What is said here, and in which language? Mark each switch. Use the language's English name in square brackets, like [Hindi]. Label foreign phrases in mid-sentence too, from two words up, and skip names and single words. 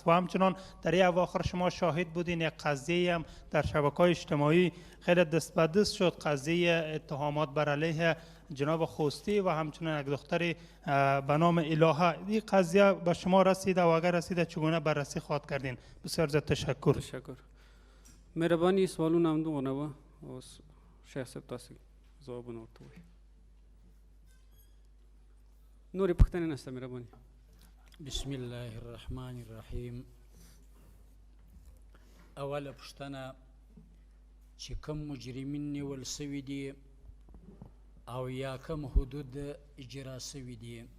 [Persian] و همچنان در این اواخر شما شاهد بودین یک قضیه هم در شبکه‌های اجتماعی خیلی دست به دست شد، قضیه اتهامات بر علیه جناب خوستی و همچنان یک دختری به نام الهه. این قضیه به شما رسیده و اگر رسیده چگونه بررسی خواهد کردین؟ بسیار زیاد تشکر. تشکر. [Pashto] مهرباني سوالونه همدغونه وه. اوس شیخ صاحب تاسو ځوابونه ورته ووایئ. نورې پوښتنې نشته. مهرباني. [Arabic] بسم الله الرحمن الرحیم. [Pashto] اوله پوښتنه چې کوم مجرمین نیول سوي دي او یا کم حدود اجرا سوي دي